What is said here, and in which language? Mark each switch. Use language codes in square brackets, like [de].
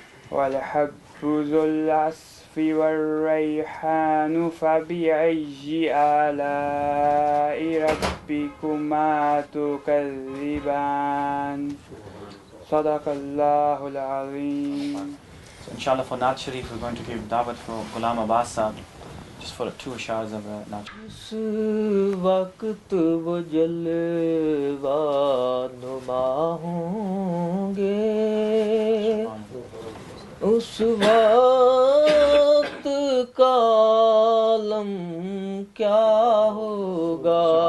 [ar] والحب ذو العصف والريحان فبأي آلاء ربكما تكذبان. صدق الله العظيم. [en] So inshallah for Naat Sharif, we're going to give dawat for Ghulam Abbas Sahab, just for 2 ashars of Naat Sharif. [ur] اس وقت وہ جلوہ نما ہوں گے، اس وقت کا عالم کیا ہوگا،